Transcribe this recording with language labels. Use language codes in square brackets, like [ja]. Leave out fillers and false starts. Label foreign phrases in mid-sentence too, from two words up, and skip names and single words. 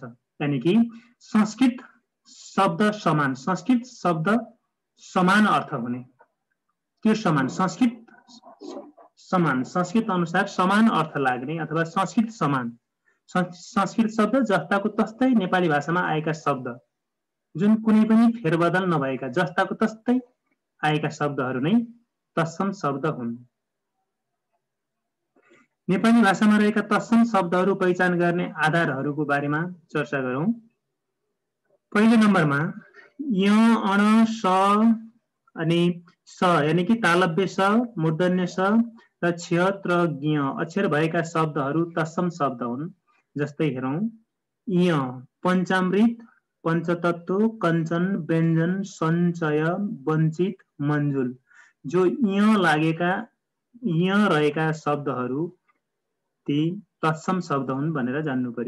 [ne] यानि कि संस्कृत शब्द समान, संस्कृत शब्द समान अर्थ हुने, त्यो समान, संस्कृत समान, संस्कृत अनुसार समान अर्थ लाग्ने अथवा संस्कृत समान, संस्कृत शब्द जस्ताको तस्तै नेपाली भाषामा आएका शब्द जुन कुनै पनि फेरबदल नभएका जस्ताको तस्तै आएका शब्दहरू नै तत्सम शब्द हुन्। नेपाली भाषामा रहेका तत्सम शब्दहरू पहिचान गर्ने आधारहरूको बारेमा चर्चा गरौँ। पहिलो नम्बरमा य, अण, स अनि स यानि कि तालव्य स, मूर्धन्य स र क्ष, त्र, ज्ञ अक्षर भएका शब्दहरू तत्सम शब्द हुन्। जस्तै हेरौँ, य पञ्चामृत, पंचतत्व, कंचन, व्यञ्जन, सञ्चय, वञ्चित, मञ्जुल। जो य रहेका शब्दहरू ती तत्सम शब्द हुन् भनेर जान्नु पर्यो।